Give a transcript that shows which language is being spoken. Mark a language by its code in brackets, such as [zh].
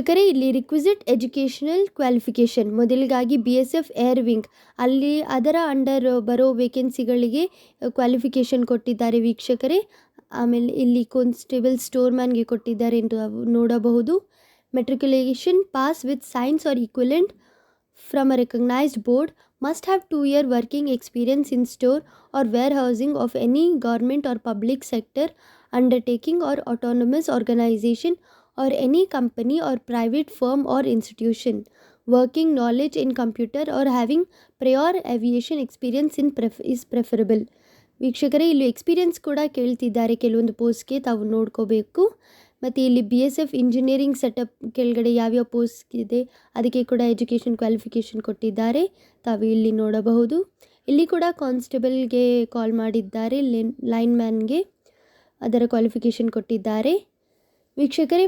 [kn] ಇಲ್ಲಿ requisite educational qualification ಮೊದಲಿಗಾಗಿ BSF air wing ಅಲ್ಲಿ ಅದರ ಅಂಡರ್ ಬರೋ ವೇಕೆನ್ಸಿಗಳಿಗೆ ಕ್ವಾಲಿಫಿಕೇಷನ್ ಕೊಟ್ಟಿದ್ದಾರೆ ವೀಕ್ಷಕರೇ. ಆಮೇಲೆ ಇಲ್ಲಿ ಕಾನ್ಸ್ಟೇಬಲ್ ಸ್ಟೋರ್ ಮ್ಯಾನ್ಗೆ ಕೊಟ್ಟಿದ್ದಾರೆ ಎಂದು ನೋಡಬಹುದು. [en] Matriculation pass with science or equivalent from a recognised board, must have 2-year working experience in store or warehousing of any government or public sector undertaking or autonomous organization or any company or private firm or institution, working knowledge in computer or having prior aviation experience is preferable. [kn] ವೀಕ್ಷಕರೇ, ಇಲ್ಲಿ experience ಕೂಡ ಕೇಳ್ತಿದ್ದಾರೆ ಕೆಲವೊಂದು ಪೋಸ್ಟ್ಗೆ, ತಾವು ನೋಡ್ಕೋಬೇಕು. ಮತ್ತು ಇಲ್ಲಿ BSF ಇಂಜಿನಿಯರಿಂಗ್ ಸೆಟಪ್ ಕೆಳಗಡೆ ಯಾವ್ಯಾವ ಪೋಸ್ಟ್ ಇದೆ ಅದಕ್ಕೆ ಕೂಡ ಎಜುಕೇಷನ್ ಕ್ವಾಲಿಫಿಕೇಷನ್ ಕೊಟ್ಟಿದ್ದಾರೆ, ತಾವು ಇಲ್ಲಿ ನೋಡಬಹುದು. ಇಲ್ಲಿ ಕೂಡ ಕಾನ್ಸ್ಟೇಬಲ್ಗೆ ಕಾಲ್ ಮಾಡಿದ್ದಾರೆ, ಲೈನ್ ಮ್ಯಾನ್ಗೆ ಅದರ ಕ್ವಾಲಿಫಿಕೇಷನ್ ಕೊಟ್ಟಿದ್ದಾರೆ ವೀಕ್ಷಕರೇ.